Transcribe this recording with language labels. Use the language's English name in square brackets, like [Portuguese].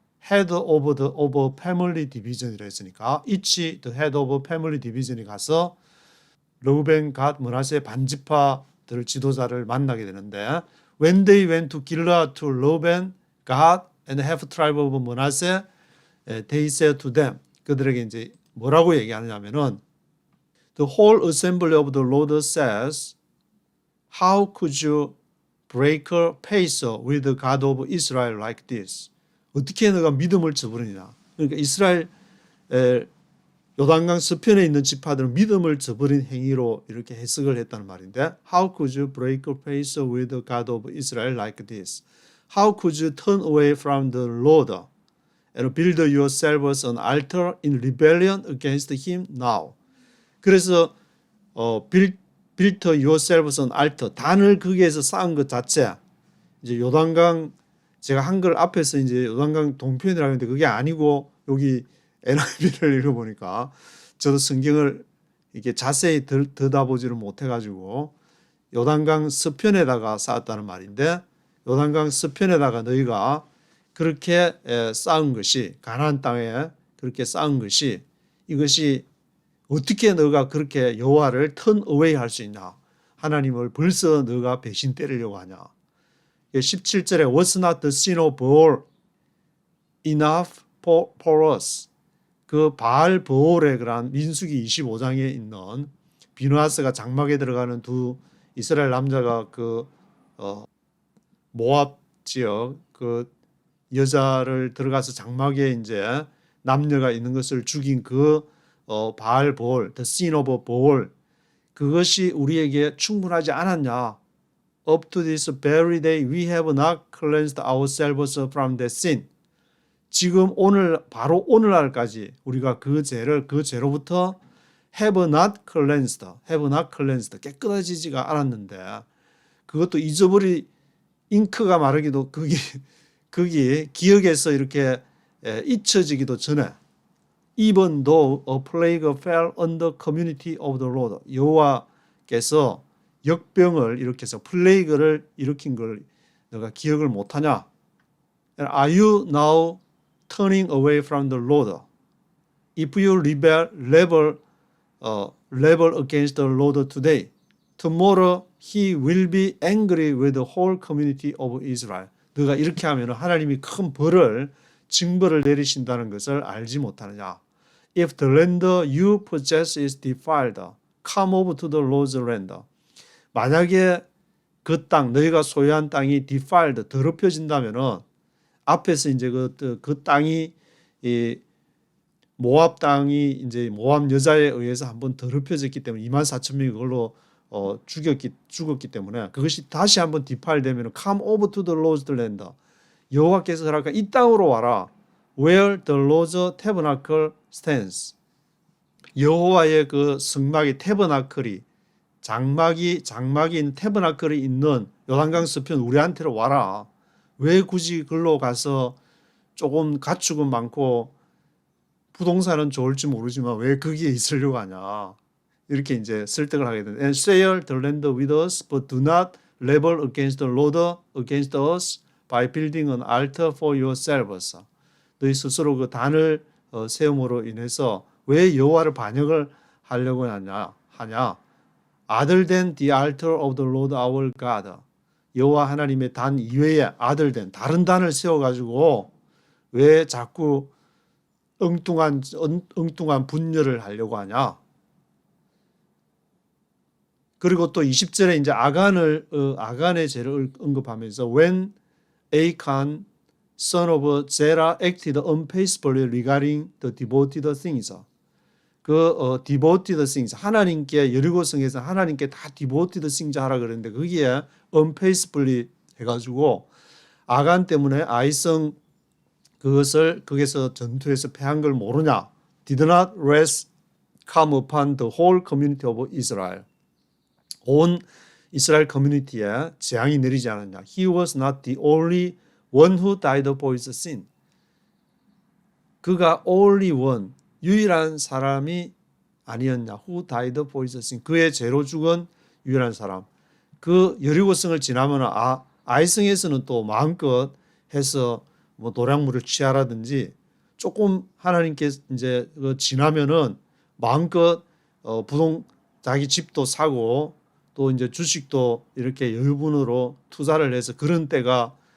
[English] head of a family division이라 했으니까 each the head of a family division이 [Korean] 가서 르우벤, 갓, 므낫세 반지파들 지도자를 만나게 되는데 [English] when they went to Gilead to Reuben, Gad, and half tribe of Manasseh, they said to them [Korean] 그들에게 이제 뭐라고 얘기하냐면은 [English] The whole assembly of the Lord says, How could you break a pace with the God of Israel like this? [Korean] 어떻게 너가 믿음을 저버리냐? 그러니까 이스라엘 요단강 서편에 있는 지파들은 믿음을 저버린 행위로 이렇게 해석을 했다는 말인데 [English] How could you break a pace with the God of Israel like this? How could you turn away from the Lord and build yourselves an altar in rebellion against him now? [Korean] 그래서 [English] build yourselves an altar [Korean] 단을 거기에서 쌓은 것 자체 이제 요단강 제가 한글 앞에서 이제 요단강 동편이라고 했는데 그게 아니고 여기 NIV를 읽어보니까 저도 성경을 이렇게 자세히 들여다보지를 못해가지고 요단강 서편에다가 쌓았다는 말인데 요단강 서편에다가 너희가 그렇게 쌓은 것이 가나안 땅에 그렇게 쌓은 것이 이것이 어떻게 너가 그렇게 여호와를 [English] turn away [Korean] 할 수 있냐? 하나님을 벌써 너가 배신 때리려고 하냐? 17절에 [English] was not the sin of Baal enough for us. [Korean] 그 바알 버올의 그런 민수기 25장에 있는 비누아스가 장막에 들어가는 두 이스라엘 남자가 그 모압 지역 그 여자를 들어가서 장막에 이제 남녀가 있는 것을 죽인 그 바알 버올, [English] the sin of Baal, [Korean] 그것이 우리에게 충분하지 않았냐? [English] Up to this very day we have not cleansed ourselves from that sin. [Korean] 지금 오늘 바로 오늘날까지 우리가 그 죄로부터 [English] have not cleansed [Korean] 깨끗해지지가 않았는데 그것도 잊어버리 잉크가 마르기도 거기 기억에서 이렇게 잊혀지기도 전에 [English] even though a plague fell on the community of the Lord, [Korean] 여호와께서 역병을 일으켜서 플레이그를 일으킨 걸 너가 기억을 못하냐? [English] Are you now turning away from the Lord? If you rebel against the Lord today, tomorrow He will be angry with the whole community of Israel. [Korean] 너가 이렇게 하면 하나님이 큰 벌을 징벌을 내리신다는 것을 알지 못하느냐? [English] If the land you possess is defiled, come over to the Lord's land. [Korean] 만약에 그 땅, 너희가 소유한 땅이 defiled, 더럽혀진다면은 앞에서 이제 그 땅이 이 모압 땅이 이제 모압 여자에 의해서 한번 더럽혀졌기 때문에 24,000명이 그걸로 죽었기 때문에 그것이 다시 한번 디파일되면 [English] come over to the Lord's land. [Korean] 여호와께서 허락한 이 땅으로 와라. [English] Where the Lord's tabernacle stands. [Korean] 여호와의 그 성막의 태버나클이 장막인 태버나클이 있는 요단강 서편 우리한테로 와라. 왜 굳이 글로 가서 조금 가축은 많고 부동산은 좋을지 모르지만 왜 거기에 있으려고 하냐. 이렇게 이제 설득을 하게 되는. [English] And share the land with us, but do not rebel against the Lord, against us by building an altar for yourselves. [Korean] 너희 스스로 그 단을 세움으로 인해서 왜 여호와를 반역을 하려고 하냐? [English] Other than the altar of the Lord our God. [Korean] 여호와 하나님의 단 이외에 [English] other than [Korean] 다른 단을 세워가지고 왜 자꾸 엉뚱한 분열을 하려고 하냐? 그리고 또 20절에 이제 아간의 죄를 언급하면서 [English] when Achan son of Zerah acted unfaithfully regarding the devoted things. devoted things [Korean] 하나님께 여리고성에서 하나님께 다 devoted things 하라 그랬는데 거기에 unfaithfully 해가지고 아간 때문에 아이성 그것을 거기서 전투에서 패한 걸 모르냐? [English] Did not rest come upon the whole community of Israel. [Korean] 온 이스라엘 커뮤니티에 재앙이 내리지 않았냐? [English] He was not the only one who died for his sin. [Korean] 그가 [English] only one, [Korean] 유일한 사람이 아니었냐? [English] Who died for his sin. [Korean] 그의 죄로 죽은 유일한 사람. 그 여리고성을 지나면 아이성에서는 또 마음껏 해서 뭐 노량물을 취하라든지 조금 하나님께 이제 지나면은 마음껏 자기 집도 사고 또 이제 주식도 이렇게 여유분으로 투자를 해서 그런 때가